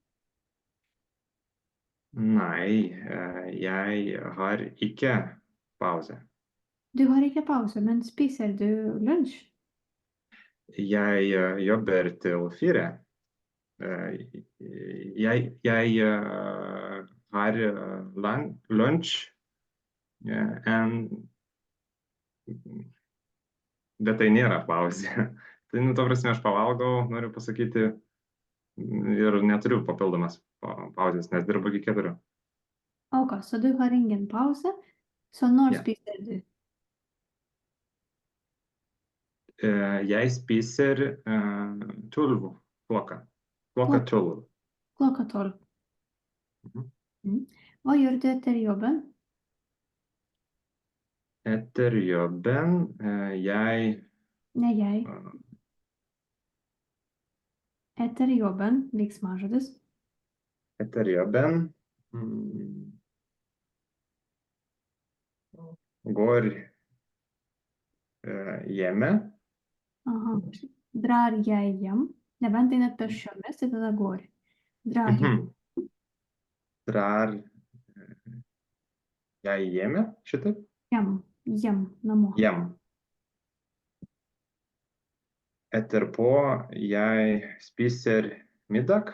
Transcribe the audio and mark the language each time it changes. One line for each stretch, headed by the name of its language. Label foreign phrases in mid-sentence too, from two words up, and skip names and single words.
Norwegian: Nei, jeg har ikke pause. Du har ikke pause, men spiser du lunsj? Jeg jobber til 4. Jeg har lunsj
Lithuanian: bet tai nėra pauzė. Tai, ta prasme, aš pavalgau, noriu pasakyti, ir neturiu papildomas pauzės, nes dirbu iki 4.
Norwegian: Ok, så du har ingen pause, så når Ja. spiser du? Jeg spiser 12 klokka. Klokka 12. Klokka 12. Mhm. Hva gjør du etter jobben? Etter jobben jeg Nei, jeg. Etter jobben, veiksmažodis. etter jobben går hjemme. Aha. Drar jeg hjem?
Lithuanian: Nebent einat pėsčiomis, tai tada går.
Norwegian: Drar Mhm. Drar jeg hjemme, šitaip? hjem, namo. Hjem. Etterpå jeg spiser middag.